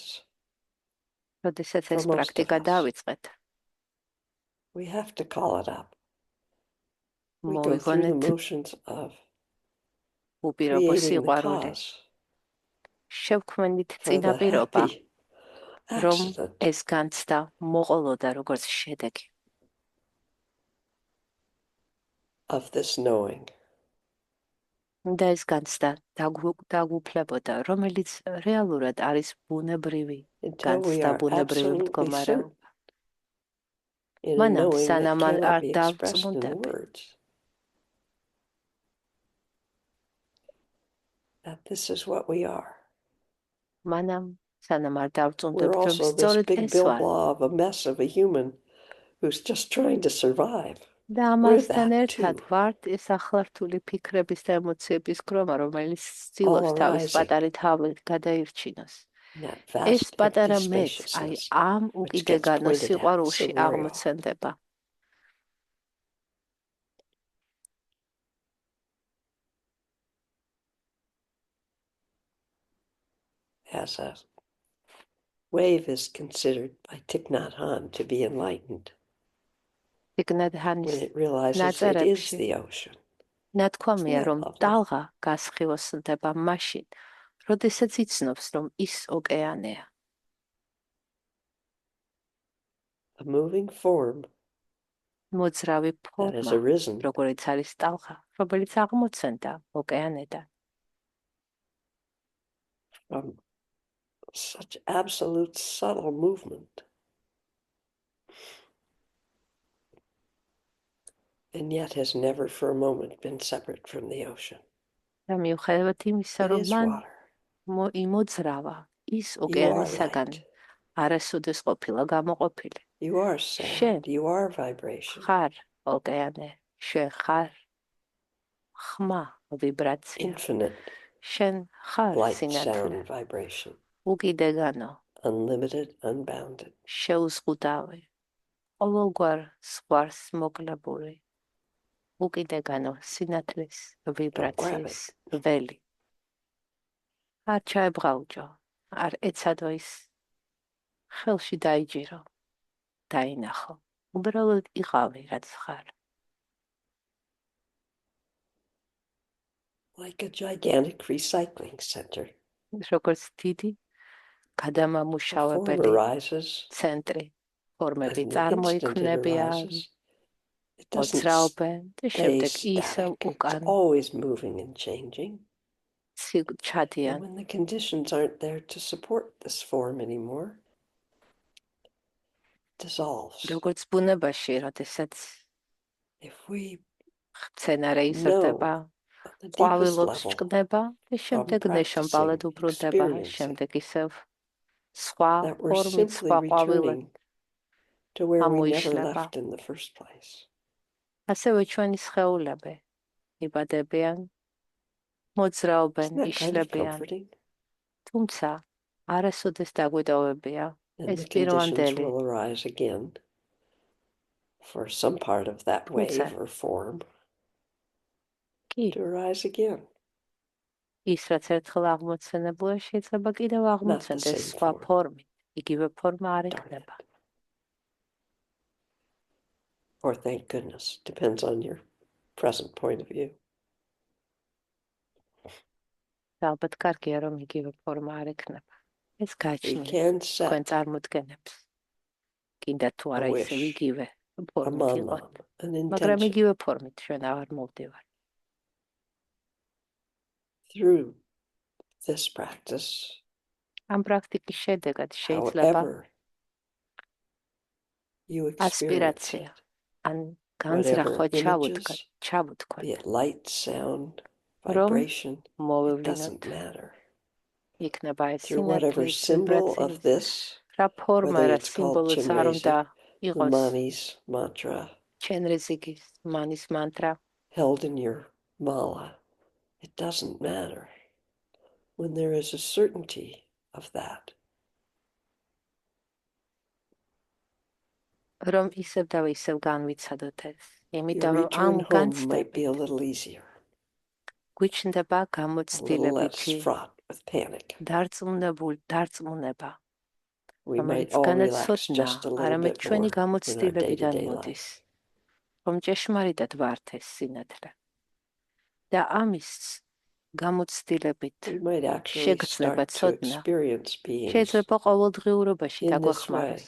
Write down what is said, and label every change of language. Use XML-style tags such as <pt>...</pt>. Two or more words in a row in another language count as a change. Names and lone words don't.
<ka>როდესაც</ka> <en>for</en> <ka>ეს</ka> <en>most of</en> <ka>პრაქტიკა</ka> <en>us,</en> <ka>დავიწყეთ</ka> <en>we have to call it up. We go through the</en> <ka>მოვიგონეთ</ka> <en>motions of</en> <ka>უპირობო</ka> <en>creating the</en> <ka>სიყვარული</ka> <en>cause</en> <ka>შევქმნით</ka> <en>for that</en> <ka>წინაპირობა</ka> <en>happy</en> <ka>რომ</ka> <en>accident</en> <ka>ეს განცდა მოყოლოდა როგორც შედეგი</ka> <en>of this knowing.</en> <ka>და ეს განცდა დაგუფლებოდა რომელიც რეალურად არის ბუნებრივი</ka> <en>Until we</en> <ka>განცდა</ka> <en>are</en> <ka>ბუნებრივი</ka> <en>absolutely certain</en> <ka>მდგომარეობა</ka> <en>in a</en> <ka>მანამ</ka> <en>knowing that</en> <ka>სანამ</ka> <en>cannot</en> <ka>არ</ka> <en>be expressed in</en> <ka>დავწმუნდები</ka> <en>words, that this is what we are.</en> <ka>მანამ სანამ არ</ka> <en>We're</en> <ka>დავწმუნდებით რომ</ka> <en>also this</en> <ka>სწორედ</ka> <en>big</en> <ka>ეს</ka> <en>bill</en> <ka>ვარ</ka> <en>blah of a mess of a human who's just trying to survive.</en> <ka>და</ka> <en>We're</en> <ka>ამასთან</ka> <en>that</en> <ka>ერთად</ka> <en>too,</en> <ka>ვართ ეს ახლართული ფიქრების და ემოციების ქრომა რომელიც</ka> <en>all</en> <ka>ცდილობს თავის</ka> <en>arising</en> <ka>პატარი თავით გადაირჩინოს</ka> <en>in that</en> <ka>ეს</ka> <en>vast empty</en> <ka>პატარა მეც აი</ka> <en>spaciousness</en> <ka>ამ</ka> <en>which gets</en> <ka>უკიდეგანო</ka> <en>pointed at so</en> <ka>სიყვარულში</ka> <en>very often.</en> <ka>აღმოცენდება</ka> <en>As a wave is considered by Thich Nhat Hanh to be enlightened</en> <ka>იქნად ჰანის</ka> <en>when it realizes it is</en> <ka>ნაწერებში</ka> <en>the ocean.</en> <ka>ნათქვამია</ka> <en>Isn't that</en> <ka>რომ</ka> <en>lovely?</en> <ka>ტალღა გასხივოსნდება მაშინ როდესაც იცნობს რომ ის ოკეანეა</ka> <en>A moving form</en> <ka>მოძრავი</ka> <en>that has</en> <ka>ფორმა</ka> <en>arisen</en> <ka>როგორიც არის ტალღა რომელიც აღმოცენდა ოკეანედან</ka> <en>from such absolute subtle movement, and yet has never for a moment been separate from the ocean.</en> <ka>და მიუხედავად იმისა</ka> <en>It</en> <ka>რომ</ka> <en>is</en> <ka>მან</ka> <en>water.</en> <ka>იმოძრავა ის</ka> <en>You are</en> <ka>ოკეანისაგან</ka> <en>light.</en> <ka>არასოდეს ყოფილა გამოყოფილი</ka> <en>You are</en> <ka>შენ</ka> <en>sound. You are vibration.</en> <ka>ხარ ოკეანე შენ ხარ ხმა ვიბრაცია</ka> <en>Infinite</en> <ka>შენ ხარ</ka> <en>light,</en> <ka>სინათლე</ka> <en>sound, vibration.</en> <ka>უკიდეგანო</ka> <en>Unlimited, unbounded.</en> <ka>შეუზღუდავი ყოველგვარ ზღვარს მოკლებული უკიდეგანო სინათლის ვიბრაციის ველი არ ჩაებღაუჯო არ ეცადო ის ხელში დაიჯირო დაინახო უბრალოდ იყავი რაც ხარ</ka> <en>Like a gigantic recycling center.</en> <ka>როგორც დიდი</ka> <en>A form</en> <ka>გადამამუშავებელი</ka> <en>arises,</en> <ka>ცენტრი ფორმები</ka> <en>and the instant it</en> <ka>წარმოიქმნებიან</ka> <en>arises, it doesn't</en> <ka>მოძრაობენ და</ka> <en>stay</en> <ka>შემდეგ ისევ</ka> <en>static. It's</en> <ka>უკან</ka> <en>always moving and changing. And</en> <ka>ჩადიან</ka> <en>when the conditions aren't there to support this form anymore, it dissolves.</en> <ka>როგორც ბუნებაში როდესაც</ka> <en>If we</en> <ka>მცენარე იზრდება,</ka> <en>know on the deepest</en> <ka>ყვავილობს</ka> <en>level</en> <ka>ჭკნება და</ka> <en>from</en> <ka>შემდეგ</ka> <en>practicing,</en> <ka>ნეშომპალად უბრუნდება,</ka> <en>experiencing</en> <ka>შემდეგ ისევ სხვა</ka> <en>that we're</en> <ka>ფორმით,</ka> <en>simply</en> <ka>სხვა ყვავილად</ka> <en>returning to where we never</en> <ka>ამოიშლება.</ka> <en>left in the first place.</en> <ka>ასევე ჩვენი სხეულები იბადებიან,</ka> <en>Isn't</en> <ka>მოძრაობენ,</ka> <en>that kind of</en> <ka>იშლებიან,</ka> <en>comforting?</en> <ka>თუმცა არასოდეს დაგვიდოვებია</ka> <en>And</en> <ka>ეს</ka> <en>the conditions</en> <ka>პირვანდელი,</ka> <en>will arise again for some part of that</en> <ka>თუმცა</ka> <en>wave or form</en> <ka>კი</ka> <en>to arise again.</en> <ka>ის რაც ერთხელ აღმოცენებულა შეიძლება კიდევ</ka> <en>Not the</en> <ka>აღმოცენდეს</ka> <en>same</en> <ka>სხვა</ka> <en>form.</en> <ka>ფორმით, იგივე ფორმა არ</ka> <en>Darn</en> <ka>იქნება.</ka> <en>it. Or thank goodness, depends on your present point of view.</en> <ka>და ალბათ კარგია რომ იგივე ფორმა არ იქნება. ეს</ka> <en>We</en> <ka>გააჩნიათ</ka> <en>can</en> <ka>თქვენ</ka> <en>set</en> <ka>წარმოდგენებს. კიდე თუ</ka> <en>a</en> <ka>არა ისევ</ka> <en>wish,</en> <ka>იგივე</ka> <en>a</en> <ka>ფორმით იყოთ,</ka> <en>manam, an</en> <ka>მაგრამ</ka> <en>intention</en> <ka>იგივე ფორმით ჩვენ აღარ მოვდივართ.</ka> <en>through this practice.</en> <ka>ამ პრაქტიკის შედეგად შეიძლება</ka> <en>However you experience</en> <ka>ასპირაცია</ka> <en>it,</en> <ka>ან</ka> <en>whatever</en> <ka>განზრახვა</ka> <en>images,</en> <ka>ჩავთქვათ,</ka> <en>be it light, sound,</en> <ka>რომ</ka> <en>vibration, it</en> <ka>მოვევლინოთ.</ka> <en>doesn't matter.</en> <ka>იქნება ეს</ka> <en>Through whatever</en> <ka>სინათლის,</ka> <en>symbol of</en> <ka>ვიბრაციის,</ka> <en>this,</en> <ka>რა ფორმა,</ka> <en>whether</en> <ka>რა</ka> <en>it's called</en> <ka>სიმბოლოც არ უნდა</ka> <en>Chenrezig, the</en> <ka>იყოს</ka> <en>Mani's mantra,</en> <ka>ჩენრეზიგის მანის მანტრა,</ka> <en>held in your mala, it doesn't matter. When there is a certainty of that,</en> <ka>რომ ისევ და ისევ განვიცადოთ ეს.</ka> <en>your</en> <ka>იმიტომ რომ ამ</ka> <en>return home might be a</en> <ka>განცდებით</ka> <en>little easier,</en> <ka>გვიჩნდება</ka> <en>a little less</en> <ka>გამოცდილებითი</ka> <en>fraught with panic.</en> <ka>დარწმუნება,</ka> <en>We might</en> <ka>რომელიც</ka> <en>all</en> <ka>განაც</ka> <en>relax</en> <ka>ცოდნა,</ka> <en>just a little</en> <ka>არამედ</ka> <en>bit</en> <ka>ჩვენი</ka> <en>more in our</en> <ka>გამოცდილებიდან</ka> <en>day-to-day</en> <ka>მოდის,</ka> <en>life.</en> <ka>რომ ჭეშმარიტად ვართ ეს სინათლე. და ამის გამოცდილებით</ka> <en>We might actually</en> <ka>შეგრძნება</ka> <en>start to</en> <ka>ცოდნა</ka> <en>experience beings</en> <ka>შეიძლება ყოველდღიურობაში</ka> <en>in this</en> <ka>დაგვეხმაროს</ka>